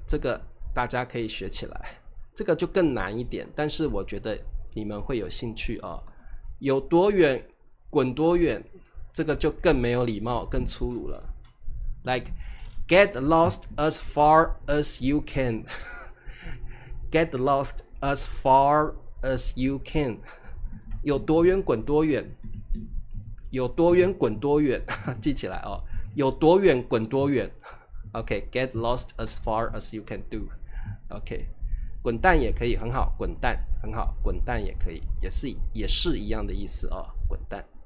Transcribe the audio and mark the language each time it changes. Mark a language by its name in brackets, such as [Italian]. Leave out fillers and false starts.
[Chinese] 這個大家可以學起來，這個就更難一點，但是我覺得你們會有興趣哦。有多遠，滾多遠，這個就更沒有禮貌，更粗魯了 ， [English] like。Get lost as far as you can. Get lost as far as you can. [Chinese] 有多遠滾多遠，有多遠滾多遠，記起來哦。有多遠滾多遠。 [English] OK, get lost as far as you can do. [Chinese] OK, 滾蛋也可以，很好，滾蛋很好，滾蛋也可以，也是一樣的意思哦，滾蛋。